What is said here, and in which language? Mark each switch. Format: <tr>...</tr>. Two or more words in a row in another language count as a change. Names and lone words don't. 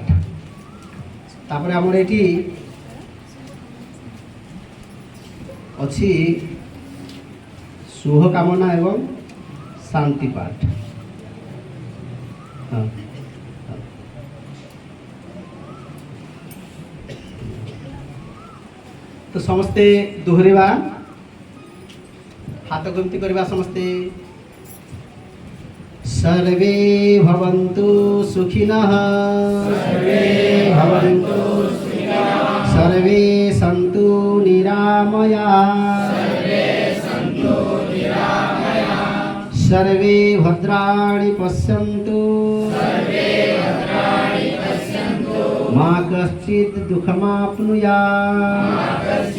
<or>ତାପରେ ଆମର ଏଠି ଅଛି ଶୁଭ କାମନା ଏବଂ ଶାନ୍ତି ପାଠ। ତ ସମସ୍ତେ ଦୋହରିବା, ହାତ ଗନ୍ତି କରିବା ସମସ୍ତେ।</or> <sa>सर्वे भवन्तु सुखिनः, सर्वे सन्तु निरामयाः, सर्वे भद्राणि पश्यन्तु, मा कश्चित् दुःखमाप्नुयात्।</sa>